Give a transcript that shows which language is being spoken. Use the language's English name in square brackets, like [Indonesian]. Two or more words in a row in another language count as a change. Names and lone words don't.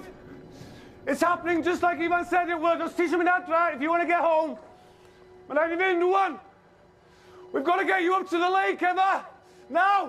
[English] It's happening just like Ivan said it would. [Welsh] Os ti eisiau mynd adra, [English] if you want to get home. [Welsh] Mae'n rhaid i fynd rwan. [English] We've got to get you up to the lake, Eva. Now.